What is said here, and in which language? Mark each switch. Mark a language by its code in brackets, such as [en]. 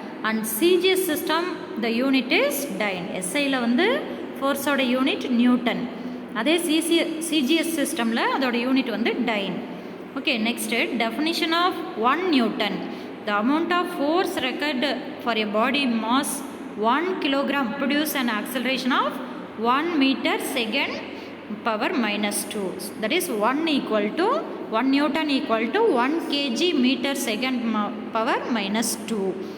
[en] And CGS system the unit is dyne. [ta] SIயில் வந்து ஃபோர்ஸோட unit Newton, அதே CGS சிஸ்டமில் அதோட யூனிட் வந்து time. [en] Okay, next definition of 1 newton. The amount of force required for a body mass 1 kilogram produce an acceleration of 1 meter second power minus 2. That is 1 equal to 1 Newton equal to 1 kg meter second power minus 2.